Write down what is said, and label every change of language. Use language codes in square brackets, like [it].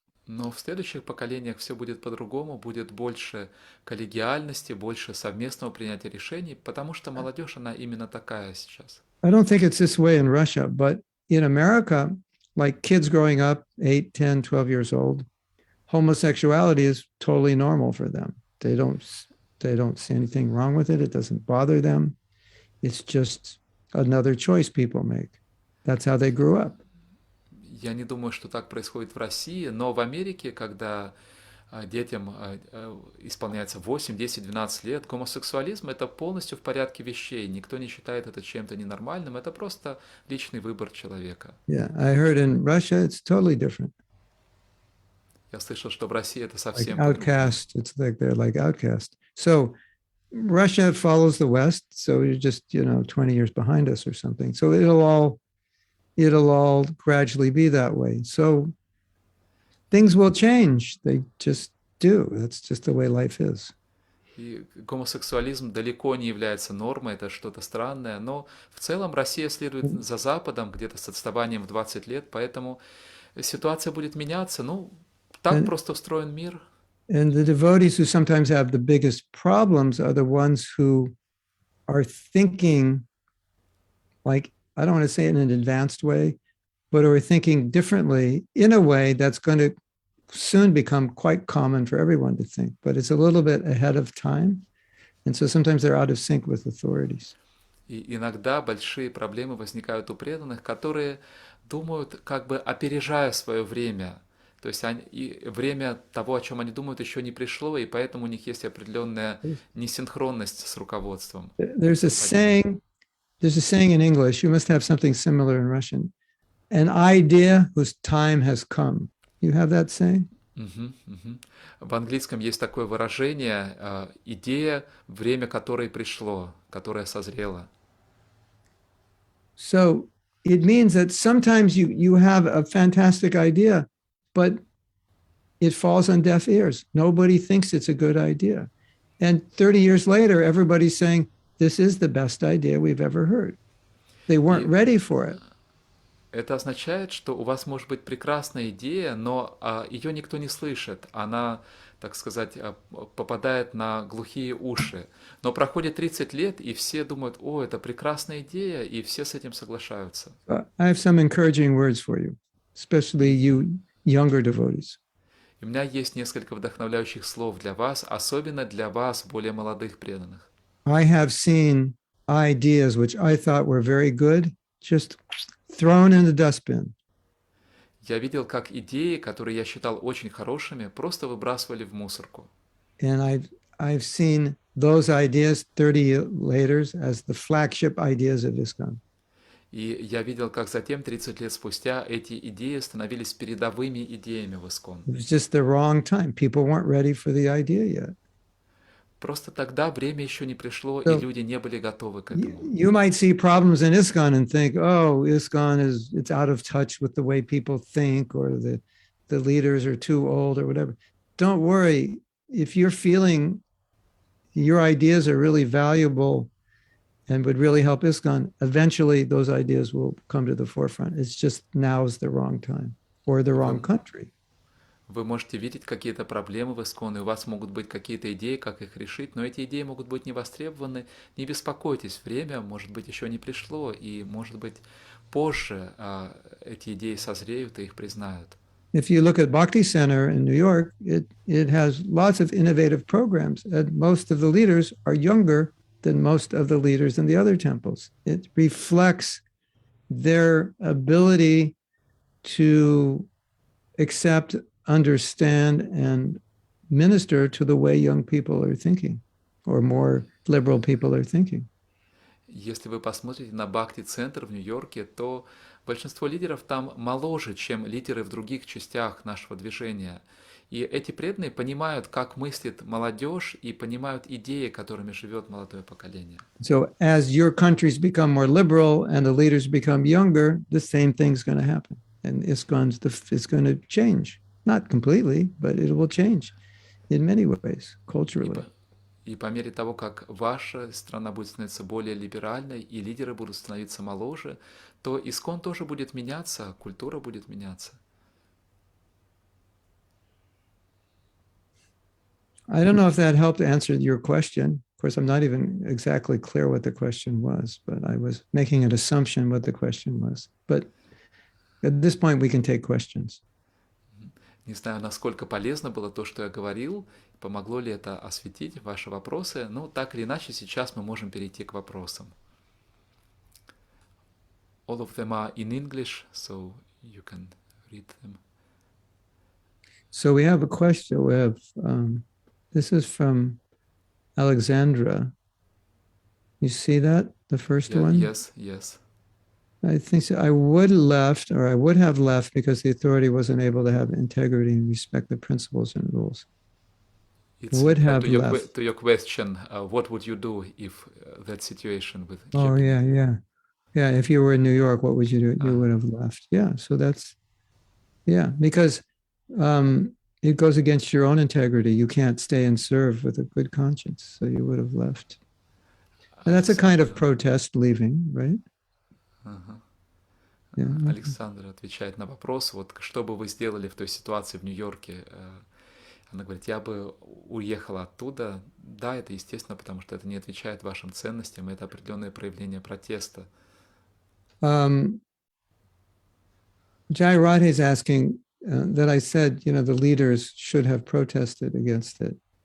[ru] Но в следующих поколениях все будет по-другому, будет больше коллегиальности, больше совместного принятия решений, потому что молодежь, она именно такая сейчас. [en] I don't think it's this way in Russia, but in America, like kids growing up 8, 10, 12 years old, homosexuality is totally normal for them. They don't see anything wrong with it. It doesn't bother them. It's just another choice people make. That's how they grew up. [ru] Я не думаю, что так происходит в России, но в Америке, когда детям исполняется 8, 10, 12 лет, гомосексуализм — это полностью в порядке вещей. Никто не считает это чем-то ненормальным, это просто личный выбор человека. [en] Yeah, I heard in Russia it's totally different. [ru] Я слышал, что в России это [en] Like [ru] совсем по-другому. [en] outcast. It's like they're like outcast. So Russia follows the West. So you're just 20 years behind us or something. So it'll all gradually be that way. So things will change. They just do. That's just the way life is. [ru] И гомосексуализм далеко не является нормой, это что-то странное, но в целом Россия следует за Западом, где-то с отставанием в 20 лет, поэтому ситуация будет меняться. Ну, так просто устроен мир. [en] And the devotees who sometimes have the biggest problems are the ones who are thinking, like, I don't want to say it in an advanced way, but are thinking differently in a way that's going to soon become quite common for everyone to think, but it's a little bit ahead of time. And so sometimes they're out of sync with authorities. [ru] И иногда большие проблемы возникают у преданных, которые думают, как бы опережая свое время. То есть и время того, о чем они думают, еще не пришло, и поэтому у них есть определенная несинхронность с руководством. [en] There's a saying in English, you must have something similar in Russian, an idea whose time has come. You have that saying? [ru] В английском есть такое выражение «идея, время которой пришло, которое созрело». [en] So it means that sometimes you have a fantastic idea, but it falls on deaf ears. Nobody thinks it's a good idea. And 30 years later, everybody's saying, this is the best idea we've ever heard. They weren't ready for it. [ru] Это означает, что у вас может быть прекрасная идея, но ее никто не слышит. Она, так сказать, попадает на глухие уши. Но проходит 30 лет, и все думают, о, это прекрасная идея, и все с этим соглашаются. [en] I have some encouraging words for you, especially you younger devotees. [ru] И у меня есть несколько вдохновляющих слов для вас, особенно для вас, более молодых преданных. [en] I have seen ideas which I thought were very good, just thrown in the dustbin. [ru] Я видел, как идеи, которые я считал очень хорошими, просто выбрасывали в мусорку. [en] And I've seen those ideas 30 years later as the flagship ideas of ISKCON. [ru] И я видел, как затем, 30 лет спустя, эти идеи становились передовыми идеями в ISKCON. [en] It was just the wrong time. People weren't ready for the idea yet. [ru] Просто тогда время еще не пришло, и люди не были готовы к этому. [en] You might see problems in ISKCON and think, oh, ISKCON it's out of touch with the way people think, or the leaders are too old or whatever. Don't worry. If you're feeling your ideas are really valuable and would really help ISKCON, eventually those ideas will come to the forefront. It's just now is the wrong time or the wrong country. [ru] Вы можете видеть какие-то проблемы в ISKCON, и у вас могут быть какие-то идеи, как их решить, но эти идеи могут быть не востребованы. Не беспокойтесь, время, может быть, еще не пришло, и, может быть, позже эти идеи созреют и их признают. [en] If you look at Bhakti Center in New York, it has lots of innovative programs, and most of the leaders are younger than most of the leaders in the other temples. It reflects their ability to accept, understand, and minister to the way young people are thinking, or more liberal people are thinking. [ru] Если вы посмотрите на Бхакти-центр в Нью-Йорке, то Большинство лидеров там моложе, чем лидеры в других частях нашего движения. И эти преданные понимают, как мыслит молодежь, и понимают идеи, которыми живет молодое поколение. [en] So as your countries become more liberal and the leaders become younger, the same thing's going to happen. And it's going to change. Not completely, but it will change in many ways, [ru] И [en] culturally. [ru] по, и по мере того, как ваша страна будет становиться более либеральной, и лидеры будут становиться моложе, то искон тоже будет меняться, культура будет меняться. [en] I don't know if that helped answer your question. Of course, I'm not even exactly clear what the question was, but I was making an assumption what the question was. But at this point, we can take questions. [ru] Не знаю, насколько полезно было то, что я говорил, помогло ли это осветить ваши вопросы. Ну, так или иначе, сейчас мы можем перейти к вопросам. [en] All of them are in English, so you can read them. So we have a question. We have this is from Alexandra. You see that, the first Yeah, one? yes. I think so. I would have left because the authority wasn't able to have integrity and respect the principles and rules. It's Would have to your, left. to your question, what would you do if that situation with Oh, checking? yeah. If you were in New York, what would you do? You would have left. Yeah. So because it goes against your own integrity. You can't stay and serve with a good conscience. So you would have left. And that's a kind of protest leaving, right? [ru] Ага. [en] Yeah. [ru] Александр отвечает на вопрос, вот что бы вы сделали в той ситуации в Нью-Йорке? Она говорит, я бы уехала оттуда. Да, это естественно, потому что это не отвечает вашим ценностям, это определенное проявление протеста. [en] Jai Radhe is asking that I said, the leaders should have protested against it.